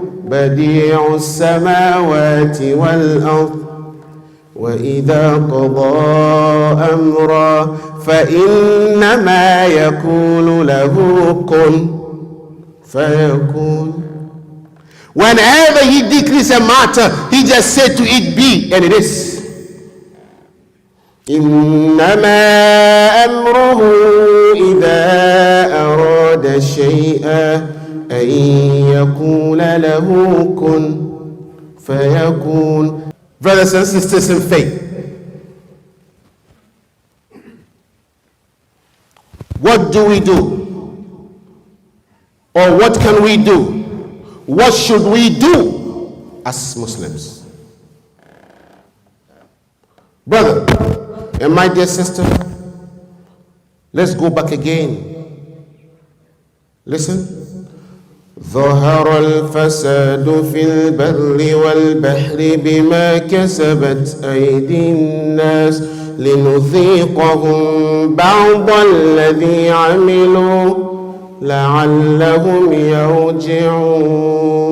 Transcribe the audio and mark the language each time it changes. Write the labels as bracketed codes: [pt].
[ar] بديع السماوات والأرض وإذا قضى أمرا فإنما يقول له كن فيكون. [en] Whenever he decrees a matter, he just said to it be, and it is. [ar] إنما أمره إذا أراد شيئا أن يقول له كن فيكون. [en] Brothers and sisters in faith, what do we do? Or what can we do? What should we do as Muslims? Brother and my dear sister, let's go back again. Listen. [ar] ظهر الفساد في البر والبحر بما كسبت أيدي الناس لنذيقهم بعض الذي عملوا لعلهم يرجعون.